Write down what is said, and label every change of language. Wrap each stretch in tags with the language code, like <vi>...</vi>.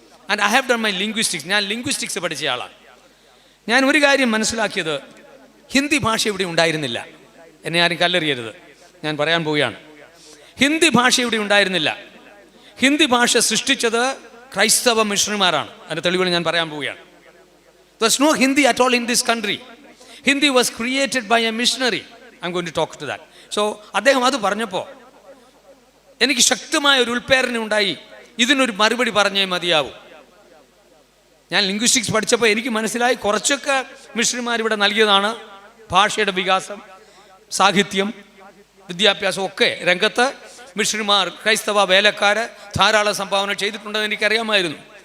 <ml>And I have done my linguistics. ഞാൻ linguistics പഠിച്ച ആളാണ്. ഞാൻ ഒരു കാര്യം മനസ്സിലാക്കിയത്, ഹിന്ദി ഭാഷ ഇവിടെ ഉണ്ടായിരുന്നില്ല. എന്നെ ആരും കല്ലെറിയരുത്, ഞാൻ പറയാൻ പോവുകയാണ്. ഹിന്ദി ഭാഷ ഇവിടെ ഉണ്ടായിരുന്നില്ല. ഹിന്ദി ഭാഷ സൃഷ്ടിച്ചത് ക്രൈസ്തവ മിഷണറിമാരാണ്. അതിൻ്റെ തെളിവുകൾ ഞാൻ പറയാൻ പോവുകയാണ്.</ml> <en>There's no Hindi at all in this country. Hindi was created by a missionary. I'm going to talk to that.</en> <ml>So അദ്ദേഹം അത് പറഞ്ഞപ്പോൾ എനിക്ക് ശക്തമായ ഒരു ഉൾപ്രേരണ ഉണ്ടായി, ഇതിനൊരു മറുപടി പറഞ്ഞേ മതിയാവും. ഞാൻ ലിംഗ്വിസ്റ്റിക്സ് പഠിച്ചപ്പോൾ എനിക്ക് മനസ്സിലായി, കുറച്ചൊക്കെ മിഷണറിമാർ ഇവിടെ നൽകിയതാണ്. ഭാഷയുടെ വികാസം, സാഹിത്യം, വിദ്യാഭ്യാസം ഒക്കെ രംഗത്ത് മിഷണറിമാർ, ക്രൈസ്തവ വേലക്കാർ ധാരാളം സംഭാവന ചെയ്തിട്ടുണ്ടെന്ന് എനിക്കറിയാമായിരുന്നു.</ml>